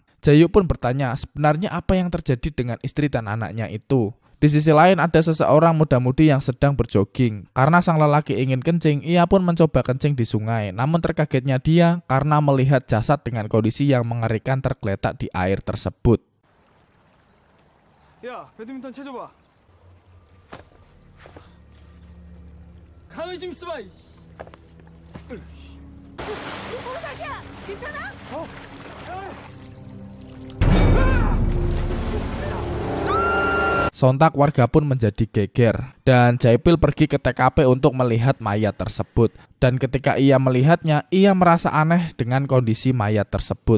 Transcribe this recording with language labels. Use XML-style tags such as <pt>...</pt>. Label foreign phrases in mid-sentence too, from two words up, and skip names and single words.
<id>Jae-hyuk pun bertanya, sebenarnya apa yang terjadi dengan istri dan anaknya itu? Di sisi lain ada seseorang muda-mudi yang sedang berjogging. Karena sang lelaki ingin kencing, ia pun mencoba kencing di sungai. Namun terkagetnya dia karena melihat jasad dengan kondisi yang mengerikan tergeletak di air tersebut. Ya,</id> <ko>배드민턴 쳐줘봐. 가만히 좀 있어봐. 자기야, 괜찮아?</ko> <id>Sontak warga pun menjadi geger dan Jae-pil pergi ke TKP untuk melihat mayat tersebut. Dan ketika ia melihatnya, ia merasa aneh dengan kondisi mayat tersebut.</id>